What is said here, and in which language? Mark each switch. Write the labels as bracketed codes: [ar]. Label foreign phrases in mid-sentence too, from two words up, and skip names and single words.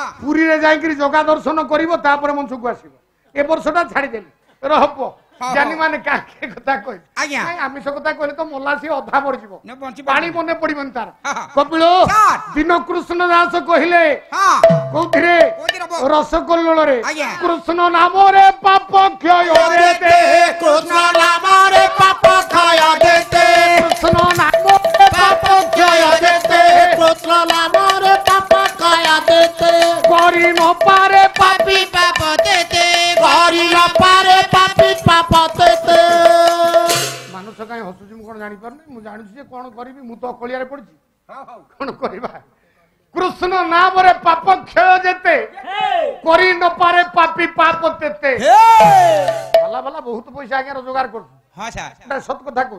[or] ପୁରୀରେ ଯାଇକିରି ଜଗା ଦର୍ଶନ କରିବ ତାପରେ ମଞ୍ଚକୁ ଆସିବ ଏ ବର୍ଷଟା ଛାଡିଦେଲି ରହ ପୁଅ জ্ঞାନୀ ମାନେ କାକେ କଥା କହିଲେ ଆଜ୍ଞା। ଆମିଷ କଥା କହିଲେ ତ ମଲା ସିଏ ଅଧା ମରିଯିବ ନ ବଞ୍ଚି ପାଣି ମନେ ପଡିବନି ତାର ହଁ। କପିଳ ସାର୍। ଦିନ କୃଷ୍ଣ ଦାସ କହିଲେ ହଁ କୋଉଥିରେ କୋଉଥିରେ ବ- ରସକଲ୍ଲୋଳରେ ଆଜ୍ଞା। କୃଷ୍ଣ ନାମରେ ପାପ କ୍ଷୟ ଦେତେ କୃଷ୍ଣ ନାମରେ ପାପ କ୍ଷୟ ଯେତେ କୃଷ୍ଣ ନାମରେ ପାପ କ୍ଷୟ ଦେତେ କୃଷ୍ଣ ନାମରେ ପାପ କ୍ଷୟ ଯେତେ କରି ନପାରେ ପାପି ପାପ ଯେତେ କରି ନ ପାରେ ପାପି ପାପ ଯେତେ মানুষ কাହିଁ ହସୁଛି ମୁଁ କଣ ଜାଣିପାରୁନି ମୁଁ ଜାଣୁଛି ଯେ କଣ କରିବି ମୁଁ ତ ଅକଳିଆରେ ପଡିଛି କଣ କରିବା କୃଷ୍ଣ ନାମରେ ପାପ କ୍ଷୟ ଯେତେ କରି ନପାରେ ପାପି ପାପ ତେତେ ଭଲ ଭଲ ବହୁତ ପଇସା ଆଜ୍ଞା ରୋଜଗାର କରୁଛୁ ହଁ ସାର୍ ଏଟା ସତ କଥା କହୁଛି